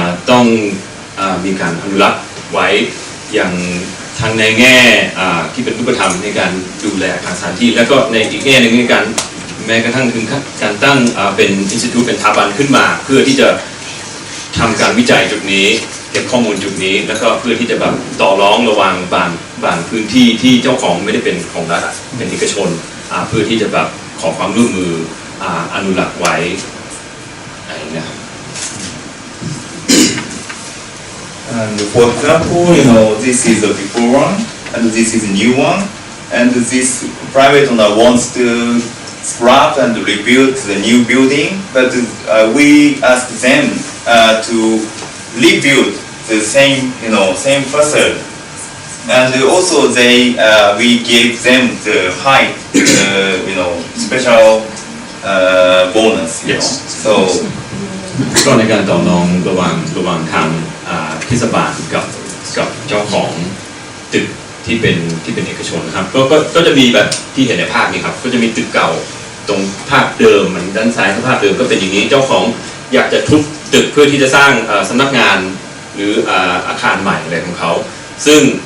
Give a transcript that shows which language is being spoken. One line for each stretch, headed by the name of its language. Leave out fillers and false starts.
Thai: ต้องมีการอนุรักษ์ไว้อย่างทั้งในแง่ที่เป็นรูปธรรมในการดูแลอาคารสถานที่แล้วก็ในอีกแง่หนึ่งในการแม้กระทั่งถึงการตั้งเป็นอินสติทูตเป็นสถาบันขึ้นมาเพื่อที่จะทำการวิจัยจุดนี้เก็บข้อมูลจุดนี้แล้วก็เพื่อที่จะแบบต่อรองระหว่าง บางพื้นที่ที่เจ้าของไม่ได้เป็นของรัฐเป็นเอกชนเพื่อที่จะแบบขอความร่วมมืออนุรักษ์ไว้อะไรนะครับ
English: And for example, this is the before one, and this is a new one, and this private owner wants to scrap and rebuild the new building, but we ask them to rebuild the same facade, and also we gave them the high, special bonus. Yes. So.
Thai: ก็ในการต่อรองระหว่างทางเทศบาลกับเจ้าของตึกที่เป็นเอกชนครับก็จะมีแบบที่เห็นในภาพนี้ครับก็จะมีตึกเก่าตรงภาพเดิมมันด้านซ้ายภาพเดิมก็เป็นอย่างนี้เจ้าของอยากจะทุบตึกเพื่อที่จะสร้างสำนักงานหรืออาคารใหม่อะไรของเขาซึ่ง